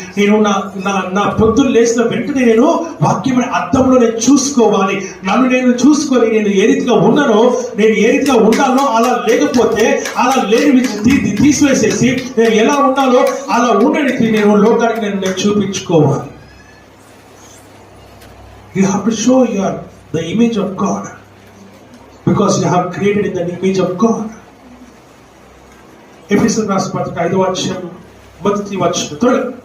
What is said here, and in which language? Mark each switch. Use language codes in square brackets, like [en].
[te] నేను నా పొద్దున్న లేచిన వెంటనే నేను వాక్యమైన అద్దంలో నేను చూసుకోవాలి. నన్ను నేను చూసుకొని నేను ఏ రీతిగా ఉన్నానో, నేను ఏ రీతిగా ఉండాలో అలా లేకపోతే అలా లేని తీసివేసేసి నేను ఎలా ఉండాలో అలా ఉండడానికి నేను లోకానికి నేను చూపించుకోవాలి. [en] You have to show the image of God, because you have created in the image of God. [te] ఎఫెసీయులకు రాసిన పత్రిక 5వ అధ్యాయం మొదటి వచనం.